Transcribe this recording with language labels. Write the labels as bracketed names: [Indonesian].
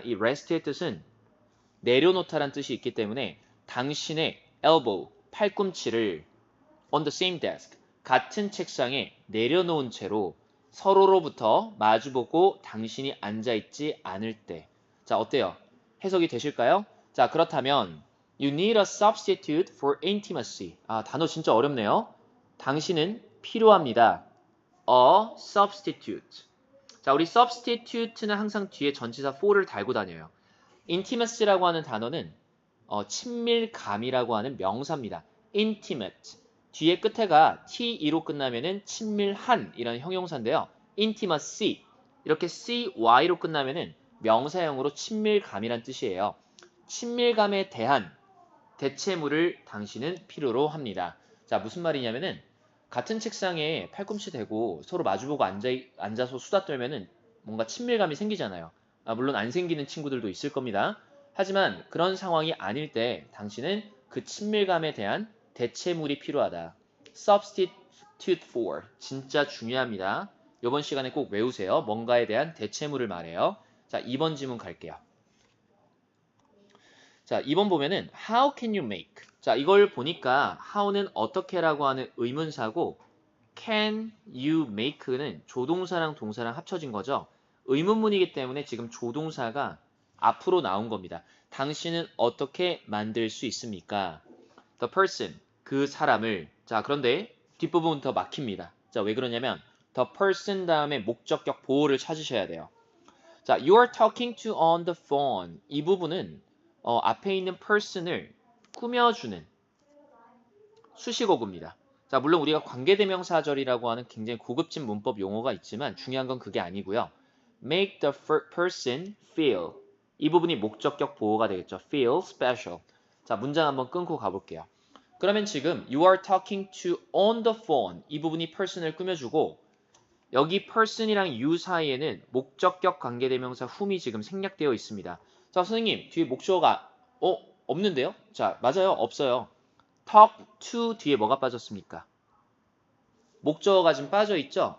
[Korean] 이 rest의 뜻은 내려놓다란 뜻이 있기 때문에 당신의 elbow, 팔꿈치를 [English] on the same desk, [Korean] 같은 책상에 내려놓은 채로 서로로부터 마주보고 당신이 앉아있지 않을 때. 자, 어때요? 해석이 되실까요? [English] 자, [Korean] 그렇다면 [English] You need a substitute for intimacy. [Korean] 아, 단어 진짜 어렵네요. 당신은 필요합니다. [English] A substitute. [Korean] 자, 우리 substitute는 항상 뒤에 전치사 for를 달고 다녀요. intimacy라고 하는 단어는 친밀감이라고 하는 명사입니다. [English] intimate. [Korean] 뒤에 끝에가 te로 끝나면은 친밀한 이런 형용사인데요. [English] intimacy. [Korean] 이렇게 cy로 끝나면은 명사형으로 친밀감이란 뜻이에요. 친밀감에 대한 대체물을 당신은 필요로 합니다. 자, 무슨 말이냐면은 같은 책상에 팔꿈치 대고 서로 마주보고 앉아서 수다 떨면은 뭔가 친밀감이 생기잖아요. 물론 안 생기는 친구들도 있을 겁니다. 하지만 그런 상황이 아닐 때 당신은 그 친밀감에 대한 대체물이 필요하다. substitute for. 진짜 중요합니다. 이번 시간에 꼭 외우세요. 뭔가에 대한 대체물을 말해요. 자, 2번 지문 갈게요. [English] 자, [Korean] 2번 보면은 [English] how can you make? [Korean] 자, 이걸 보니까 how는 어떻게라고 하는 의문사고 [English] can you make [Korean] 는 조동사랑 동사랑 합쳐진 거죠. 의문문이기 때문에 지금 조동사가 앞으로 나온 겁니다. 당신은 어떻게 만들 수 있습니까? [English] The person, [Korean] 그 사람을. 자, 그런데 뒷부분부터 막힙니다. 자, 왜 그러냐면 the person 다음에 목적격 보호를 찾으셔야 돼요. [English] 자, you are talking to on the phone. [Korean] 이 부분은 앞에 있는 person을 꾸며주는 수식어구입니다. 자, 물론 우리가 관계대명사절이라고 하는 굉장히 고급진 문법 용어가 있지만 중요한 건 그게 아니고요. [English] make the person feel. [Korean] 이 부분이 목적격 보호가 되겠죠. [English] feel special. [Korean] 자, 문장 한번 끊고 가볼게요. 그러면 지금 [English] you are talking to on the phone. [Korean] 이 부분이 person을 꾸며주고 여기 person이랑 you 사이에는 목적격 관계대명사 whom이 지금 생략되어 있습니다. 자, 선생님, 뒤에 목적어가 없는데요? 자, 맞아요. 없어요. talk to 뒤에 뭐가 빠졌습니까? 목적어가 지금 빠져 있죠?